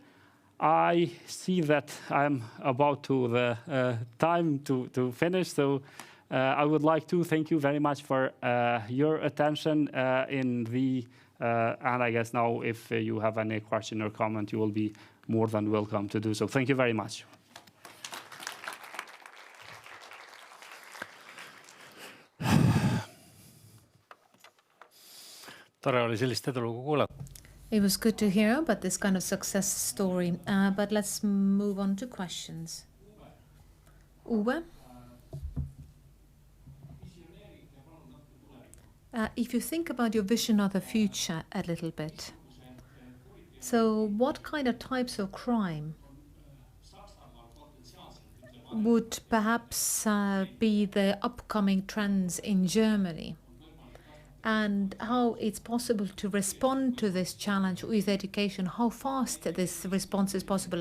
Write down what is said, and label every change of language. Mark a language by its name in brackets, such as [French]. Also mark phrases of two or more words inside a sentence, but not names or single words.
[English] I see that I'm about to the time to finish, so I would like to thank you very much for your attention in the and I guess now if you have any question or comment, you will be more than welcome to do so. Thank you very much. [Estonian] Tore oli sellist edulugu kuulata. [English] It was good to hear about this kind of success story, but let's move on to questions. Uwe? If you think about your vision of the future a little bit, so what kind of types of crime would perhaps be the upcoming trends in Germany, and how it's possible to respond to this challenge with education, how fast this response is possible?